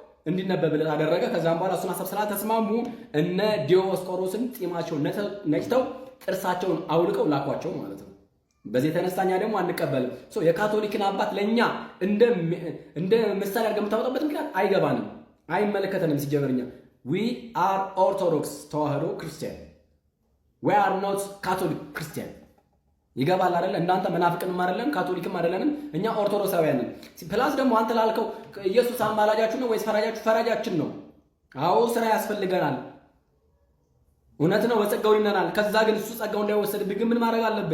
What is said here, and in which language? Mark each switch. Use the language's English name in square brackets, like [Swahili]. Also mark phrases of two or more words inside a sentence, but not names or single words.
[Amharic] እንዲነበብለት አደረገ። ከዛም በኋላ እሱን ሐሳብ ስላልተስማሙ እነ ዲዮስቆሮስን ጢማቸውን ነጭተው ጥርሳቸውን አውልቀው ላኳቸው ማለት ነው። በዚህ የተነሳኛ ደግሞ አንቀበልም። የካቶሊክን አባት ለኛ እንደ ምሳሌ አድርገን የምታወጣበት ምክንያት አይገባንም፣ አይመለከተንም። ሲጀመርኛ [English] we are orthodox [Amharic] ተዋህዶ ክርስቲያን [English] we are not catholic [Amharic] ክርስቲያን ይገባል አይደል? እናንተ መናፍቅንም አይደለም ካቶሊክም አይደለንም፣ እኛ ኦርቶዶክሳውያን ነን። ፕላስ ደግሞ አንተ ላልከው ኢየሱስ አማላጃችሁ ነው ወይስ ፈራጃችሁ? ፈራጃችን ነው። አዎ ስራ ያስፈልገናል። እውነት ነው፣ በጸጋው ይነናል። ከዛ ግን እሱ ጸጋው እንዳይወሰድብን ግን ምን ማድረግ አለብን?